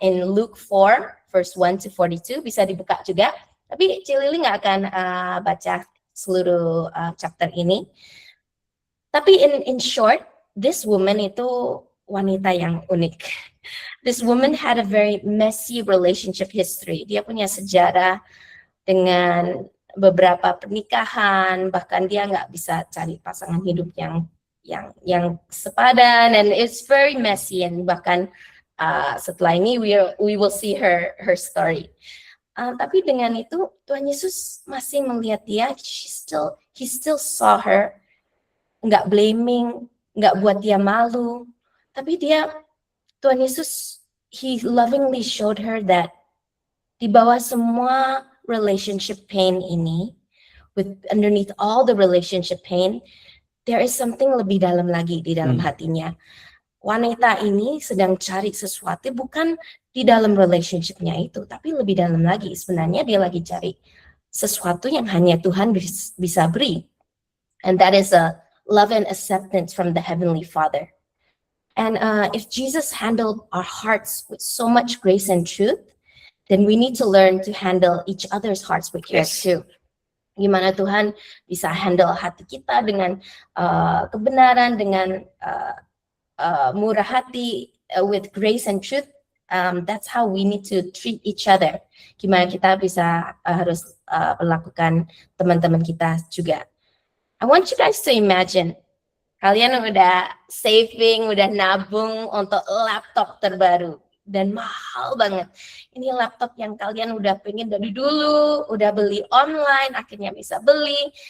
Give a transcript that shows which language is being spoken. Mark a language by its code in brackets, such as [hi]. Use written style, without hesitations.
[en] In Luke 4 verse 1 to 42 [id] bisa dibuka juga. Tapi Cilili nggak akan baca seluruh chapter ini. Tapi [en] in short, this woman [id] itu wanita yang unik. [en] This woman had a very messy relationship history. [id] Dia punya sejarah dengan beberapa pernikahan, bahkan dia nggak bisa cari pasangan hidup yang sepadan, [en] and it's very messy, [id] and bahkan setelah ini [en] we will see her story. [id] Tapi dengan itu Tuhan Yesus masih melihat dia. [en] He still saw her, nggak blaming, [id] nggak buat dia malu, tapi Tuhan Yesus [en] he lovingly showed her that [id] di bawah semua [en] relationship pain ini, underneath all the relationship pain, there is something [id] lebih dalam lagi di dalam hatinya. Wanita ini sedang cari sesuatu bukan di dalam relationship-nya itu, tapi lebih dalam lagi. Sebenarnya dia lagi cari sesuatu yang hanya Tuhan bisa beri. [en] And that is a love and acceptance from the Heavenly Father. And if Jesus handled our hearts with so much grace and truth, then we need to learn to handle each other's hearts with care too. [id] Gimana Tuhan bisa handle hati kita dengan kebenaran, dengan murah hati, [en] with grace and truth. That's how we need to treat each other. [id] Gimana kita bisa harus perlakukan teman-teman kita juga. [en] I want you guys to imagine, [id] kalian udah saving, udah nabung untuk laptop terbaru. Dan mahal banget. Ini laptop yang kalian udah pengen dari dulu, udah beli online, akhirnya bisa beli.